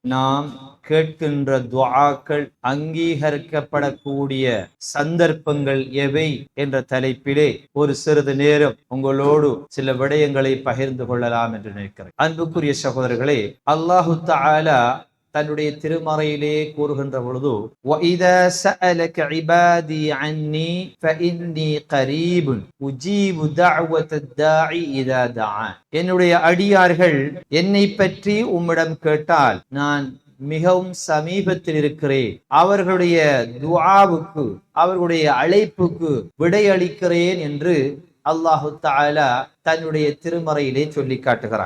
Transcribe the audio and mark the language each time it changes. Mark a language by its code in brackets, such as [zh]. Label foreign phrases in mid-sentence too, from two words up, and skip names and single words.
[ta] நாம் கேட்கின்ற துஆக்கள் அங்கீகரிக்கப்படக்கூடிய சந்தர்ப்பங்கள் எவை என்ற தலைப்பிலே ஒரு சிறிது நேரம் உங்களோடு சில விடயங்களை பகிர்ந்து கொள்ளலாம் என்று நினைக்கிறேன். அன்புக்குரிய சகோதரர்களே, [ar] الله تعالى [ta] தன்னுடைய திருமறையிலே கூறுகின்ற பொழுது [ar] وَإِذَا سَأَلَكَ عِبَادِي عَنِّي فَإِنِّي قَرِيبٌ أُجِيبُ دَعْوَةَ الدَّاعِ إِذَا دَعَانِ. [ta] என்னுடைய அடியார்கள் என்னை பற்றி உம்மிடம் கேட்டால் நான் மிகவும் சமீபத்தில் இருக்கிறேன், அவர்களுடைய துஆவுக்கு, அவர்களுடைய அழைப்புக்கு விடையளிக்கிறேன் என்று [ar] الله تعالى [ta] தன்னுடைய திருமறையிலே சொல்லி காட்டுகிறான்.